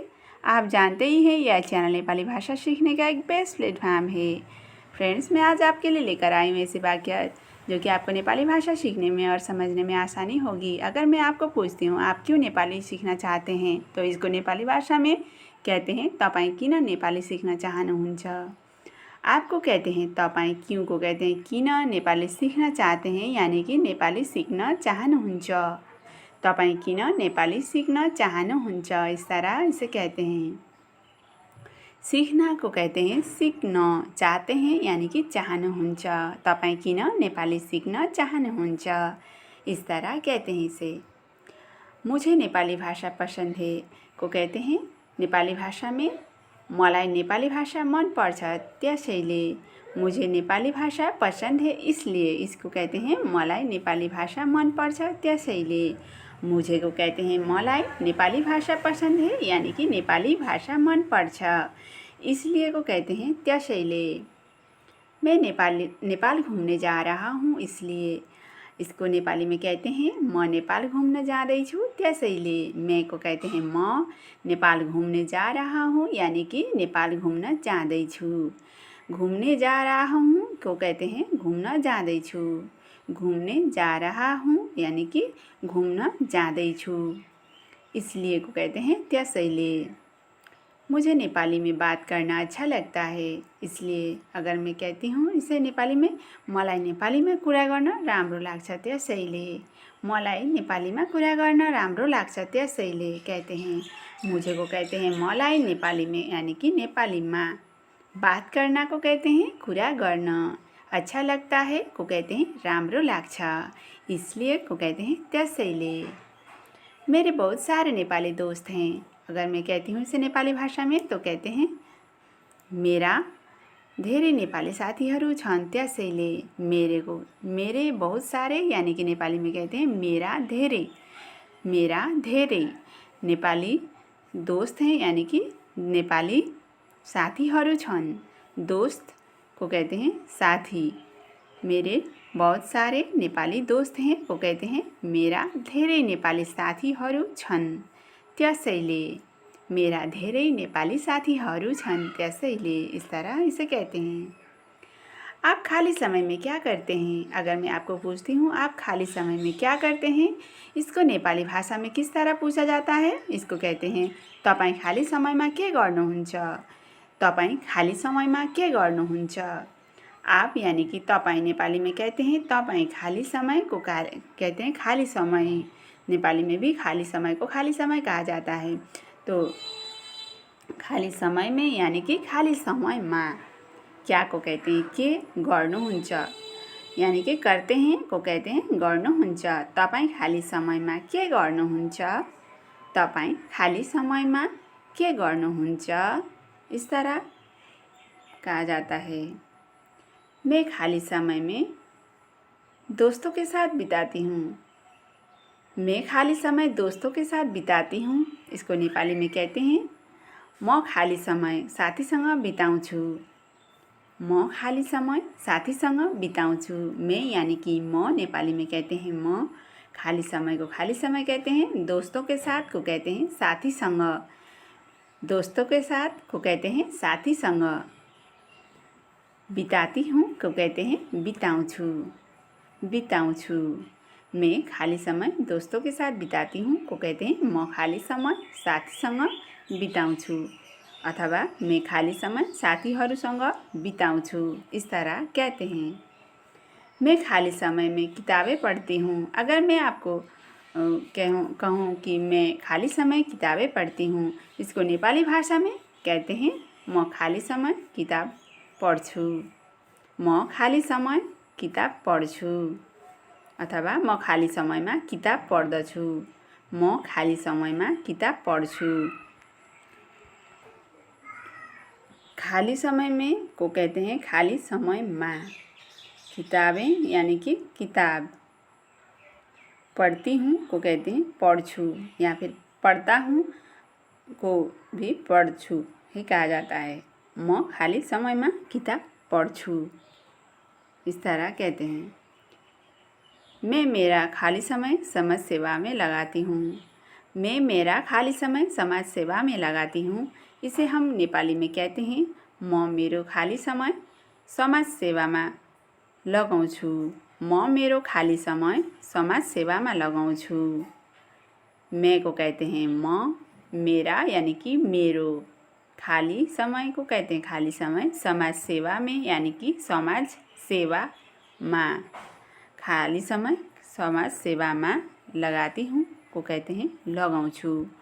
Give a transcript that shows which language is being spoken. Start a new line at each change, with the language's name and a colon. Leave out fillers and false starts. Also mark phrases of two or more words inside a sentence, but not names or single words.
Hindi: आप जानते ही हैं यह चैनल नेपाली भाषा सीखने का एक बेस्ट प्लेटफॉर्म है। फ्रेंड्स, मैं आज आपके लिए लेकर आई हूँ ऐसी वाक्य जो कि आपको नेपाली भाषा सीखने में और समझने में आसानी होगी। अगर मैं आपको पूछती हूँ आप क्यों नेपाली सीखना चाहते हैं, तो इसको नेपाली भाषा में कहते हैं
Nepali: तपाईँ किन नेपाली सीख्न चाहनुहुन्छ।
Hindi: आपको कहते हैं तपाईँ, क्यों को कहते हैं किन नेपाली सीखना चाहते हैं, यानी कि
Nepali: नेपाली सीख्न चाहनुहुन्छ। तपाईँ किन नेपाली सीख्न चाहनुहुन्छ,
Hindi: इस तरह इसे कहते हैं। सीखना को कहते हैं सिक्न, चाहते हैं यानी कि चाहनुहुन्छ।
Nepali: तपाईँ किन नेपाली सीख्न चाहनुहुन्छ,
Hindi: इस तरह कहते हैं इसे। मुझे नेपाली भाषा पसंद है को कहते हैं नेपाली भाषा में
Nepali: मलाई नेपाली भाषा मन पर्छ त्यसैले।
Hindi: मुझे नेपाली भाषा पसंद है इसलिए, इसको कहते हैं
Nepali: मलाई नेपाली भाषा मन पर्छ त्यसैले।
Hindi: मुझे को कहते हैं मलाई नेपाली भाषा पसंद है यानी कि
Nepali: नेपाली भाषा मन पर्छ,
Hindi: इसलिए को कहते हैं त्यसैले। मैं नेपाल घूमने जा रहा हूँ इसलिए, इसको नेपाली में कहते हैं
Nepali: म नेपाल घूमने जाँदैछु त्यसैले।
Hindi: मैं को कहते हैं म नेपाल घूमने जा रहा हूँ यानी कि
Nepali: नेपाल घूमने जाँदैछु।
Hindi: घूमने जा रहा हूँ को कहते हैं
Nepali: घूमन जाँदैछु।
Hindi: घूमने जा रहा हूँ यानी कि
Nepali: घूमन जाँदैछु,
Hindi: इसलिए को कहते हैं त्यसैले। मुझे नेपाली में बात करना अच्छा लगता है इसलिए, अगर मैं कहती हूँ इसे नेपाली में
Nepali: मलाई नेपालीमा कुरा गर्न राम्रो लाग्छ त्यसैले। मलाई नेपालीमा कुरा गर्न राम्रो लाग्छ त्यसैले
Hindi: कहते हैं। मुझे को कहते हैं मलाई नेपाली में यानी कि नेपालीमा। बात करना को कहते हैं
Nepali: कुरा गर्न।
Hindi: अच्छा लगता है को कहते हैं
Nepali: राम्रो लाग्छ,
Hindi: इसलिए को कहते हैं त्यसैले। मेरे बहुत सारे नेपाली दोस्त हैं। अगर मैं कहती हूँ इसे नेपाली भाषा में तो कहते हैं
Nepali: मेरा धेरै नेपाली साथीहरू छन् त्यसैले।
Hindi: मेरे बहुत सारे यानी कि नेपाली में कहते हैं
Nepali: मेरा धेरै नेपाली
Hindi: दोस्त हैं यानी कि
Nepali: नेपाली साथीहरू छन्।
Hindi: दोस्त को कहते हैं साथी। मेरे बहुत सारे नेपाली दोस्त हैं को कहते हैं
Nepali: मेरा धेरै नेपाली साथीहरू छन् त्यसैले। मेरा धेरै नेपाली साथीहरू छन् त्यसैले,
Hindi: इस तरह इसे कहते हैं। आप खाली समय में क्या करते हैं? अगर मैं आपको पूछती हूँ आप खाली समय में क्या करते हैं, इसको नेपाली भाषा में किस तरह पूछा जाता है? इसको कहते हैं
Nepali: तपाईँ खाली समयमा के गर्नुहुन्छ। तपाईँ खाली समयमा के गर्नुहुन्छ।
Hindi: आप यानी कि तपाईँ नेपाली में कहते हैं तपाईँ खाली समय को कहते हैं खाली समय। नेपाली में भी खाली समय को खाली समय कहा जाता है। तो खाली समय में यानी कि
Nepali: खाली समयमा
Hindi: क्या को कहते हैं
Nepali: के गर्नुहुन्छ,
Hindi: यानी कि करते हैं को कहते हैं गर्नुहुन्छ।
Nepali: तपाईँ खाली समयमा के गर्नुहुन्छ। तपाईँ खाली समयमा के गर्नुहुन्छ,
Hindi: इस तरह कहा जाता है। मैं खाली समय में दोस्तों के साथ बिताती हूँ। मैं खाली समय दोस्तों के साथ बिताती हूँ, इसको नेपाली में कहते हैं
Nepali: म खाली समय साथीसँग बिताउँछु। म खाली समय साथीसँग बिताउँछु।
Hindi: मैं यानी कि म नेपाली में कहते हैं म। खाली समय को खाली समय कहते हैं। दोस्तों के साथ को कहते हैं साथीसँग। दोस्तों के साथ को कहते हैं साथीसँग। बिताती हूँ को कहते हैं बिताउँछु। मैं खाली समय दोस्तों के साथ बिताती हूँ को कहते हैं
Nepali: म खाली समय साथीसँग बिताउँछु,
Hindi: अथवा मैं
Nepali: खाली समय साथीहरूसँग बिताउँछु,
Hindi: इस तरह कहते हैं। मैं खाली समय में किताबें पढ़ती हूँ। अगर मैं आपको कहूँ कि मैं खाली समय किताबें पढ़ती हूँ, इसको नेपाली भाषा में कहते हैं
Nepali: म खाली समय किताब पढ्छु। म खाली समय किताब पढ्छु, अथवा म खाली समयमा किताब पढ्दछु। म खाली समयमा किताब पढ्छु।
Hindi: खाली समय में को कहते हैं
Nepali: खाली समयमा।
Hindi: किताबें यानी कि किताब। पढ़ती हूँ को कहते हैं पढ्छु, या फिर पढ़ता हूँ को भी पढ्छु ही कहा जाता है।
Nepali: म खाली समयमा किताब पढ्छु,
Hindi: इस तरह कहते हैं। मैं मेरा खाली समय समाज सेवा में लगाती हूँ। मैं मेरा खाली समय समाज सेवा में लगाती हूँ। इसे हम नेपाली में कहते हैं
Nepali: म मेरो खाली समय समाज सेवामा लगाउँछु। म मेरो खाली समय समाज सेवामा लगाउँछु।
Hindi: मैं को कहते हैं म, मेरा यानी कि मेरो, खाली समय को कहते हैं खाली समय, समाज सेवा में यानी कि समाज सेवा में, खाली समय समाज सेवा में लगाती हूँ को कहते हैं लगाउँछु।